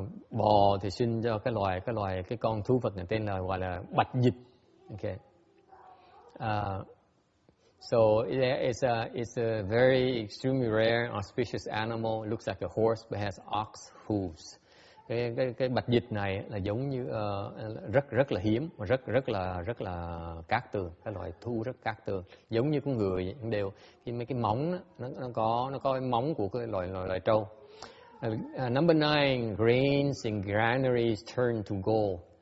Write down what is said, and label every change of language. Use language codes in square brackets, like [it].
[vi] Bò thì sinh cho cái con thú vật này tên là gọi là bạch dịch. [en] Okay. So it's a very extremely rare, auspicious animal. It looks like a horse but has ox hooves. [vi] cái bạch dịch này là giống như rất là hiếm, mà rất là cát tường, cái loại thú rất cát tường, giống như con người vậy, đều mấy cái móng đó, nó có cái móng của cái loài trâu. [en] Number 9, grains and granaries turn to gold.